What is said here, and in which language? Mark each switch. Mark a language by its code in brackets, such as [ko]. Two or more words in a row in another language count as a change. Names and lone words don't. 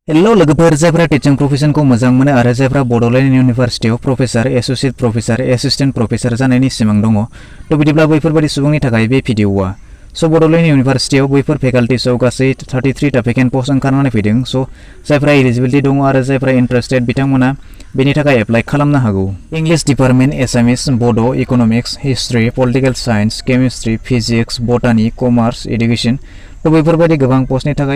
[brx] हेलो लोगोफोर जायफ्रा [en] teaching profession [brx] को मोजां मोनो आरो जायफ्रा बड'लेण्ड इउनिभार्सिटियाव [en] professor associate professor assistant professor [brx] जानायनि सिमां दङ तो बिदिब्ला बैफोरबादि सुबुंनि थाखाय बे भिडिअआ सो बड'लेण्ड इउनिभार्सिटियाव बैफोर फेकाल्टिसआव गासै 33 टा [en] vacant post [brx] ओंखारनानै फैदों सो जायफ्रा एलिजिबिलिटी दङ आरो जायफ्रा इंटरेस्टेड बिथांमोना बेनि थाखाय एप्लाइ खालामनो हागौ [en] English department [brx] एसामिस बड' [en] economics history political science chemistry physics botany commerce education [brx] तो बैफोरबायदि गोबां पोस्टनि थाखाय